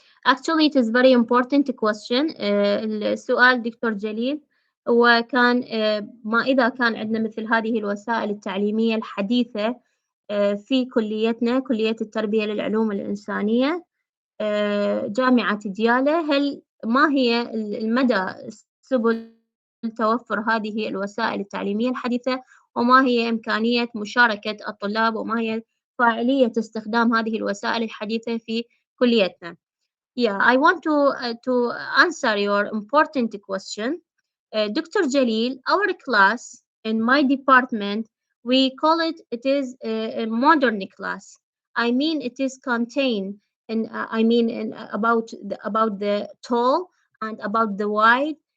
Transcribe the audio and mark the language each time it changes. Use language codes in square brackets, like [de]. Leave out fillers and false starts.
[en] Actually, it is very important question. [ar] السؤال دكتور جليل وكان ما إذا كان عندنا مثل هذه الوسائل التعليمية الحديثة في كليتنا كلية التربية للعلوم الإنسانية جامعة ديالى، هل ما هي المدى سبل توفر هذه الوسائل التعليمية الحديثة، وما هي إمكانية مشاركة الطلاب، وما هي فاعلية استخدام هذه الوسائل الحديثة في كليتنا. [en] Yeah, I want to answer your important question. Dr. Jalil, our class in my department, we call it, it is a modern class. I mean, it is contained, and I mean, about the tall and about the wide.